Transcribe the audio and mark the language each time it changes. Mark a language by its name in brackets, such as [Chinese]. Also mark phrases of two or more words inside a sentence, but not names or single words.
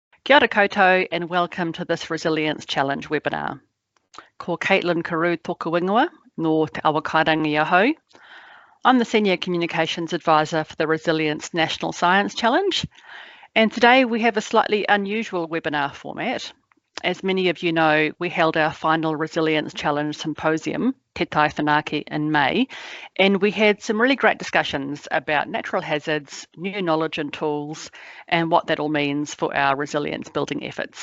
[Māori] Kia ora koutou [English] and welcome to this Resilience Challenge webinar. [Māori] Ko Caitlin Carew tōku ingoa, no te awa kairangi ahau. [English] I'm the Senior Communications Advisor for the Resilience National Science Challenge, and today we have a slightly unusual webinar format. As many of you know, we held our final Resilience Challenge symposium, Te Tai Whanake, in May, and we had some really great discussions about natural hazards, new knowledge and tools, and what that all means for our resilience building efforts.